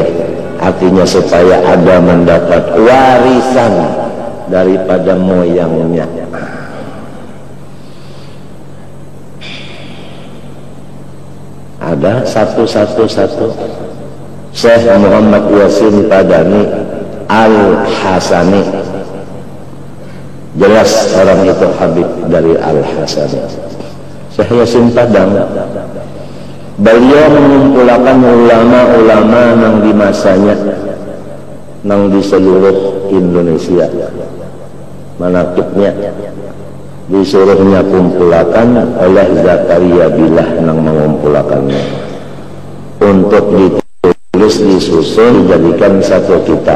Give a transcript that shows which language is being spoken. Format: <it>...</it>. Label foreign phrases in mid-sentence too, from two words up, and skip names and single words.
<id>Artinya supaya ada mendapat warisan daripada moyangnya. Ada satu. Syekh Muhammad Yasin Padani Al-Hasani, jelas orang itu Habib dari Al-Hasani. Syekh Yasin Padang, beliau mengumpulkan ulama-ulama yang di masanya, yang di seluruh Indonesia, manaqibnya disuruhnya kumpulkan oleh Zakaria Billah yang mengumpulkannya untuk ditulis, disusun, dijadikan satu kitab.</id>